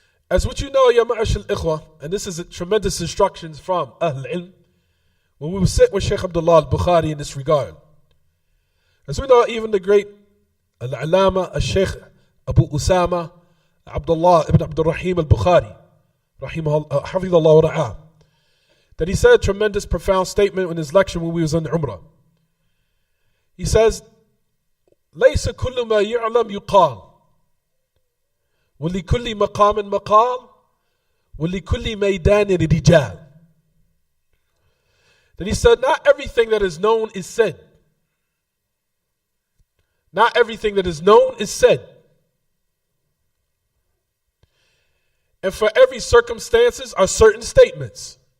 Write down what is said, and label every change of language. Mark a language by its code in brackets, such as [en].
[en] As what you know, Ya Ma'ash al-Ikhwa, and this is a tremendous instructions from Ahl Ilm, when we were sitting with Shaykh Abdullah al-Bukhari in this regard. As we know, even the great Al-Alama, Al-Shaykh Abu Usama, Abdullah ibn Abdur-Rahim al-Bukhari, Hafidhullah wa Ra'ah, that he said a tremendous, profound statement in his lecture when we was on the Umrah. He says, [ar] ليس كل ما يعلم يقال ولكل مقام مقال وَلِكُلِّ مَيْدَانٍ رِجَالٍ. [en] Then he said, not everything that is known is said. Not everything that is known is said. And for every circumstances are certain statements.